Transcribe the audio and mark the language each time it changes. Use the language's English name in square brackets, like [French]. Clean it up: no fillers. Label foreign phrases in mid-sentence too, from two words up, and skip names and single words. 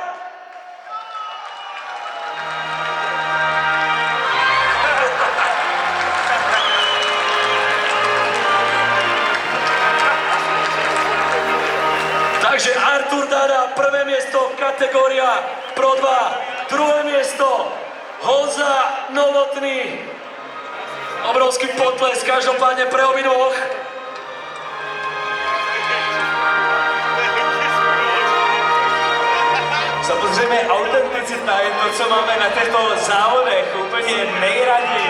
[Slovak] Takže Artur Dada, prvé miesto, kategória Pro 2, druhé miesto, Honza Novotný. Obrovský potlesk, každopádne pre obidvoch. [Czech] Samozřejmě autenticita je to, co máme na těchto závodech úplně nejraději.